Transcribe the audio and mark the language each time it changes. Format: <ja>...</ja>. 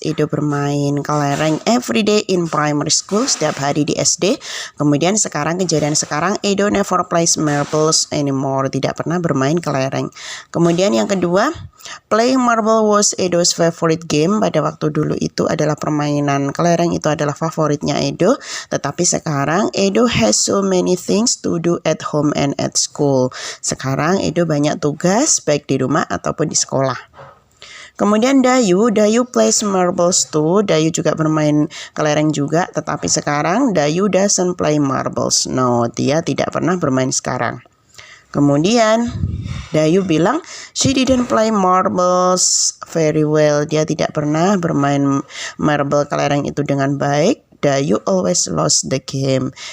<id>Edo bermain kelereng</id> <en>every day in primary school,</en> <id>setiap hari di SD. Kemudian sekarang, kejadian sekarang, Edo</id> <en>never plays marbles anymore.</en> <id>Tidak pernah bermain kelereng. Kemudian yang kedua,</id> <en>playing marble was Edo's favorite game.</en> <id>Pada waktu dulu itu adalah permainan kelereng, itu adalah favoritnya Edo. Tetapi sekarang</id> <en>Edo has so many things to do at home and at school.</en> <id>Sekarang Edo banyak tugas baik di rumah ataupun di sekolah. Kemudian Dayu</id> <en>plays marbles too.</en> <id>Dayu juga bermain kelereng juga, tetapi sekarang Dayu</id> <en>doesn't play marbles.</en> <id>No, dia tidak pernah bermain sekarang. Kemudian Dayu bilang</id> <en>she didn't play marbles very well.</en> <id>Dia tidak pernah bermain marble kelereng itu dengan baik.</id> <en>Dayu always lost the game.</en>